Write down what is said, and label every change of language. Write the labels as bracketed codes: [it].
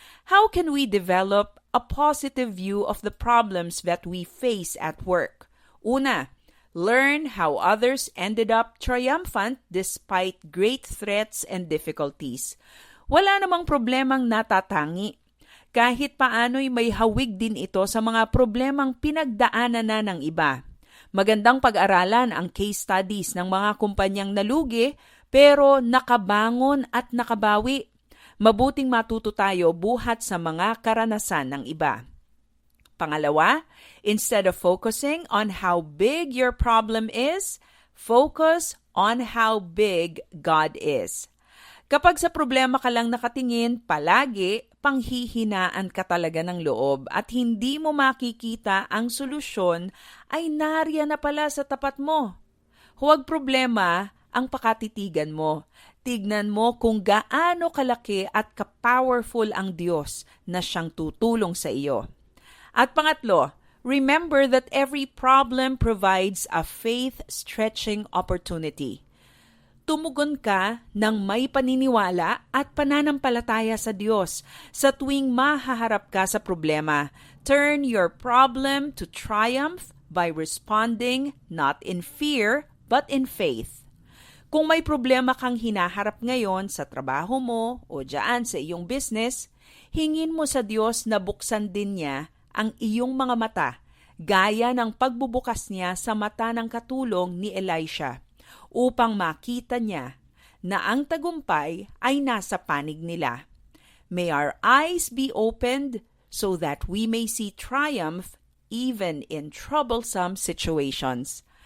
[en] How can we develop a positive view of the problems that we face at work? [tl] Una, [en] learn how others ended up triumphant despite great threats and difficulties. [tl] Wala namang problemang natatangi. Kahit paano'y may hawig din ito sa mga problemang pinagdaanan na ng iba. Magandang pag-aralan ang case studies ng mga kumpanyang nalugi pero nakabangon at nakabawi. Mabuting matuto tayo buhat sa mga karanasan ng iba. Pangalawa, [en] instead of focusing on how big your problem is, focus on how big God is. [tl] Kapag sa problema ka lang nakatingin, palagi panghihinaan ka talaga ng loob at hindi mo makikita ang solusyon ay nariyan na pala sa tapat mo. Huwag problema ang pakatitigan mo. Tignan mo kung gaano kalaki at ka-powerful ang Diyos na siyang tutulong sa iyo. At pangatlo, [en] remember that every problem provides a faith-stretching opportunity. [tl] Tumugon ka ng may paniniwala at pananampalataya sa Diyos sa tuwing mahaharap ka sa problema. [en] Turn your problem to triumph by responding not in fear but in faith. [tl] Kung may problema kang hinaharap ngayon sa trabaho mo o dyan sa iyong business, hingin mo sa Diyos na buksan din niya ang iyong mga mata, gaya ng pagbubukas niya sa mata ng katulong ni Elisha, upang makita niya na ang tagumpay ay nasa panig nila. [en] May our eyes be opened so that we may see triumph even in troublesome situations.